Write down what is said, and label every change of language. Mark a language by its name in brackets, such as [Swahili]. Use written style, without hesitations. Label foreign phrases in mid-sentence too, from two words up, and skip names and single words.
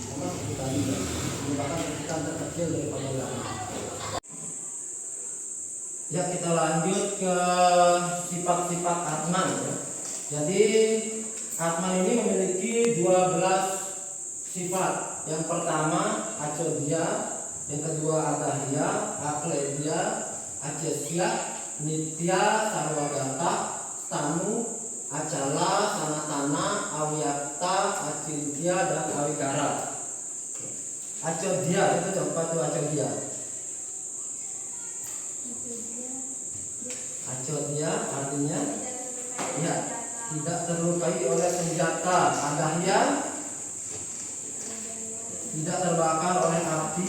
[Indonesian] Memang seperti tadi ya, merupakan percikan terkecil daripada Brahman. Ya, kita lanjut ke sifat-sifat Atman ya. Jadi Atman ini memiliki 12 sifat. Yang pertama Acodhya, yang kedua Adahya, Akledhya, Acesya, Nitya, Sarwagata, Stanu, Acala, Sanatana, Avyakta, Acintya, dan Awikara. Acodhya itu apa tuh Acodhya? Acodhya artinya ya, tidak terlukai oleh senjata. Adahya, tidak terbakar oleh api.